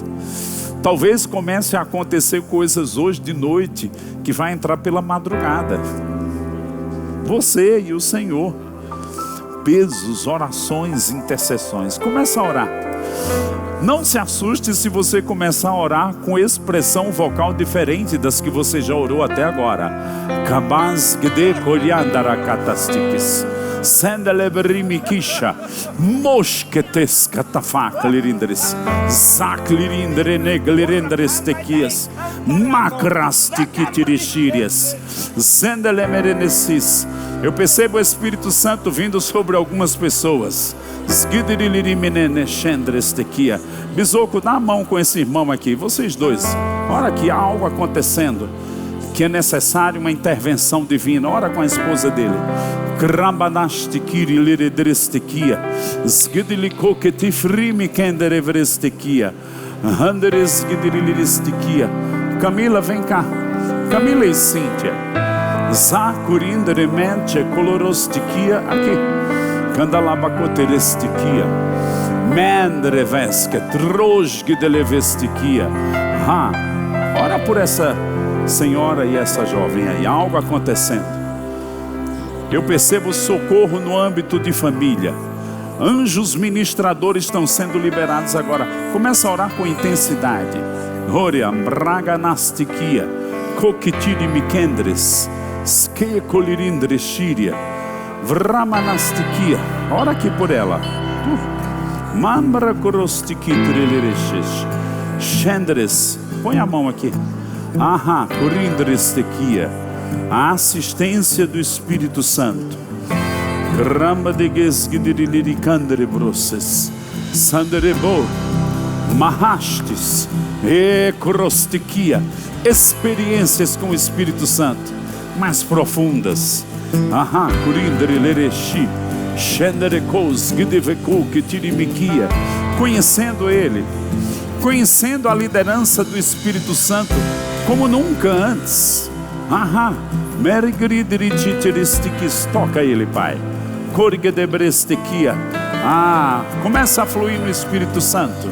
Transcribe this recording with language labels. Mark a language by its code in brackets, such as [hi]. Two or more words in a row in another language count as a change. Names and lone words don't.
[pt] Talvez comece a acontecer coisas hoje de noite, que vai entrar pela madrugada. Você e o Senhor. Pesos, orações, intercessões. Começa a orar. Não se assuste se você começar a orar com expressão vocal diferente das que você já orou até agora. Kabaz gede koliandarakatastikis. Sendelebrimikisha. Mosketes katafaklerindres. Zaklirindreneglirindrestekias. Makrastikitirishirias. Sendelemerenesis. Eu percebo o Espírito Santo vindo sobre algumas pessoas. Bisoco, dá a mão com esse irmão aqui. Vocês dois, ora que há algo acontecendo, que é necessário uma intervenção divina. Ora com a esposa dele. Camila, vem cá. Camila e Cíntia. Zakurindremente colorostiquia aqui. Candalabacoterestiquia. Mendreveska trosgdelevestiquia. Ora por essa senhora e essa jovem aí. Algo acontecendo. Eu percebo socorro no âmbito de família. Anjos ministradores estão sendo liberados agora. Começa a orar com intensidade. Roria braganastiquia. Coquitini mikendres. Skekolirindreshiria. Vramanastiquia. Ora aqui por ela. Mambra korostiquitrelereches. Chendres. Põe a mão aqui. Corindrestequia. A assistência do Espírito Santo. Ramba de gesgidirilicandrebroses. Sanderebo. Mahastes. Ekrostiquia. Experiências com o Espírito Santo mais profundas. Kurindrelereshi. Shenderekos gideveku kitirimikia. Conhecendo Ele, conhecendo a liderança do Espírito Santo como nunca antes. Toca Ele, Pai. Korigedebrestequia. Começa a fluir no Espírito Santo.